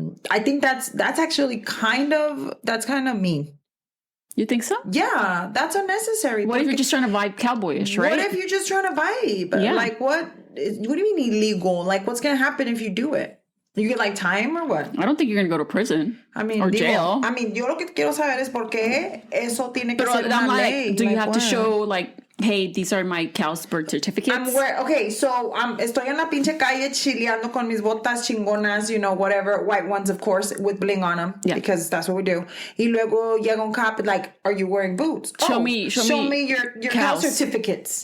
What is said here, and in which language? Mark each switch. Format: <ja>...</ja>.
<en>I think that's actually kind of mean. You think so? Yeah, that's unnecessary. What if you're just trying to vibe cowboyish, right? What if you're just trying to vibe? Yeah. Like what do you mean illegal? Like what's going to happen if you do it? You get like time or what? I don't think you're going to go to prison. Or jail. I mean,</en> <es>yo lo que quiero saber es por qué eso tiene que ser una ley.</es> <en>Do you have to show like, hey, these are my cow's birth certificates?</en> <es>Estoy en la pinche calle chileando con mis botas chingonas,</es> <en>you know, whatever, white ones, of course, with bling on them, because that's what we do.</en> <es>Y luego llega un</es> <en>cop, like, are you wearing boots? Show me your cow certificates.</en>